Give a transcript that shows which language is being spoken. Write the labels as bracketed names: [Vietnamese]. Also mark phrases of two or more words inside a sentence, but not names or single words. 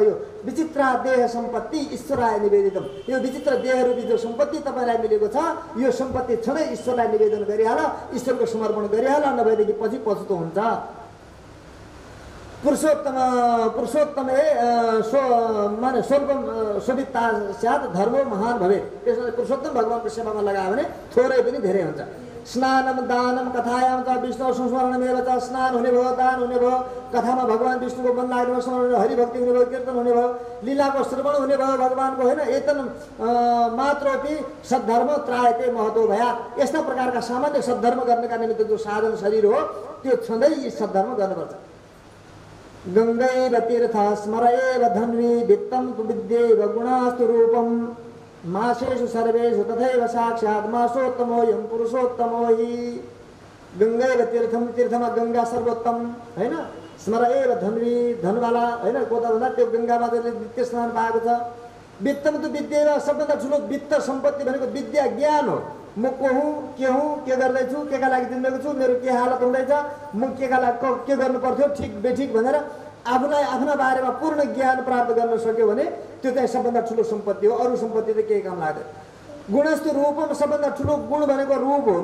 [Sanskrit] यो विचित्र देह सम्पत्ति ईश्वराय निवेदितम। [Nepali] यो विचित्र देहरूपी जो सम्पत्ति तपाईँलाई मिलेको छ, यो सम्पत्ति छँदै ईश्वरलाई निवेदन गरिहाल, ईश्वरको समर्पण गरिहाल, नभएदेखि पछि पछुतो हुन्छ। [Sanskrit] पुरुषोत्तम माने स्वल्पम शोभिता स्यात् धर्मो महान भवे। [Nepali] त्यसमा पुरुषोत्तम भगवानको सेवामा लगायो भने थोरै पनि धेरै हुन्छ। [Sanskrit] स्नानम दानम कथायाम च विष्णु संस्मरणमेव च। [Nepali] स्नान हुने भयो, दान हुने भयो, कथामा भगवान् विष्णुको मन लाग्ने स्मरण, हरिभक्ति हुने भयो, कीर्तन हुने भयो, लीलाको श्रवण हुने भयो भगवानको होइन। [Sanskrit] एतन मात्रोपि सद्धर्म त्रायते महतो भया। [Nepali] यस्ता प्रकारका सामान्य सद्धर्म गर्नका निमित्त जो साधन शरीर हो त्यो छँदै यी सद्धर्म गर्नुपर्छ। [Sanskrit] गङ्गैव तीर्थ स्मरएव धन्वी वित्तं तु विद्यैव गुणास्तु रूपम् मासेषु सर्वेषु तथैव साक्षात् मासोत्तमोऽयं पुरुषोत्तमो हि। गङ्गैव तीर्थम, [Nepali] तीर्थमा गङ्गा सर्वोत्तम होइन। [Sanskrit] स्मरएव धन्वी, [Nepali] धनवाला होइन, कोता भन्दा त्यो गङ्गामा जसले नित्य स्नान पाएको छ। [Sanskrit] वित्तम तु विद्यैव, [Nepali] सबभन्दा ठुलो वित्त सम्पत्ति भनेको विद्या ज्ञान हो। म को हुँ, के गर्दैछु, केका लागि जिन्दगी छु, मेरो के हालत हुँदैछ, म केका लागि के गर्नुपर्थ्यो, ठिक बेठिक भनेर आफूलाई आफ्ना बारेमा पूर्ण ज्ञान प्राप्त गर्न सक्यो भने त्यो चाहिँ सबभन्दा ठुलो सम्पत्ति हो। अरू सम्पत्ति त केही काम लाग्दैन। [Sanskrit] गुणस्तु रूपम, [Nepali] सबभन्दा ठुलो गुण भनेको रूप हो।